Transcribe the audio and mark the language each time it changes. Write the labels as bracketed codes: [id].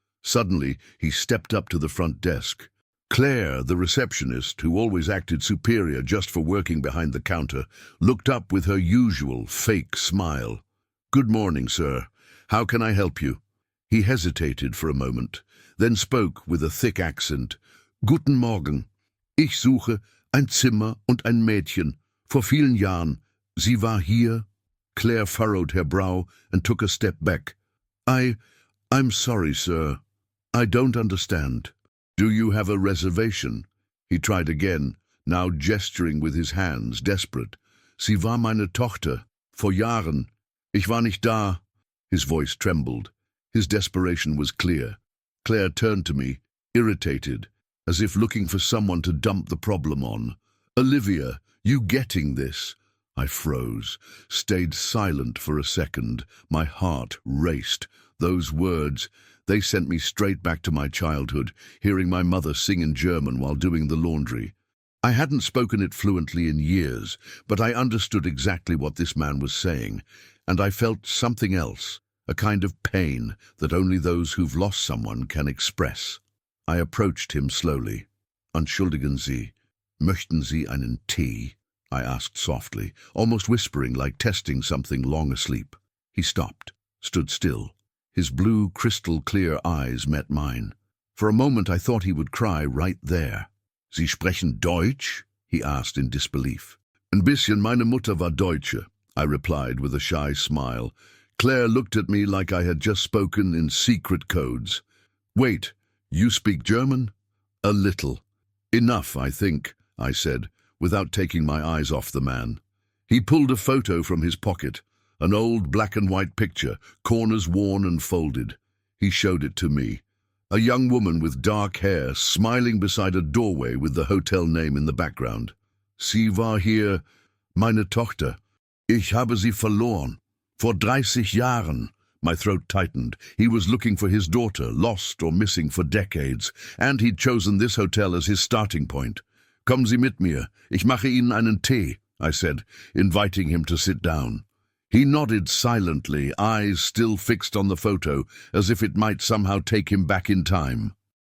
[en] Suddenly, he stepped up to the front desk. Claire, the receptionist, who always acted superior just for working behind the counter, looked up with her usual fake smile. "Good morning, sir. How can I help you?" He hesitated for a moment, then spoke with a thick accent. [de] "Guten Morgen. Ich suche ein Zimmer und ein Mädchen. Vor vielen Jahren. Sie war hier." [en] Claire furrowed her brow and took a step back. I'm sorry, sir. I don't understand. Do you have a reservation?" He tried again, now gesturing with his hands, desperate. [de] "Sie war meine Tochter. Vor Jahren. Ich war nicht da." [en] His voice trembled. His desperation was clear. Claire turned to me, irritated, as if looking for someone to dump the problem on. "Olivia, you getting this?" I froze, stayed silent for a second. My heart raced. Those words, they sent me straight back to my childhood, hearing my mother sing in German while doing the laundry. I hadn't spoken it fluently in years, but I understood exactly what this man was saying, and I felt something else, a kind of pain that only those who've lost someone can express. I approached him slowly. [de] "Entschuldigen Sie, möchten Sie einen Tee?" [en] I asked softly, almost whispering like testing something long asleep. He stopped, stood still. His blue, crystal-clear eyes met mine. For a moment I thought he would cry right there. [de] "Sie sprechen Deutsch?" [en] he asked in disbelief. [de] "Ein bisschen, meine Mutter war Deutsche," [en] I replied with a shy smile. Claire looked at me like I had just spoken in secret codes. "Wait, you speak German?" "A little." "Enough, I think," I said, without taking my eyes off the man. He pulled a photo from his pocket. An old black-and-white picture, corners worn and folded. He showed it to me. A young woman with dark hair, smiling beside a doorway with the hotel name in the background. [de] "Sie war hier, meine Tochter. Ich habe sie verloren. Vor 30 Jahren." [en] My throat tightened. He was looking for his daughter, lost or missing for decades, and he'd chosen this hotel as his starting point. [de] "Kommen Sie mit mir. Ich mache Ihnen einen Tee," [en] I said, inviting him to sit down. He nodded silently, eyes still fixed on the photo, as if it might somehow take him back in time.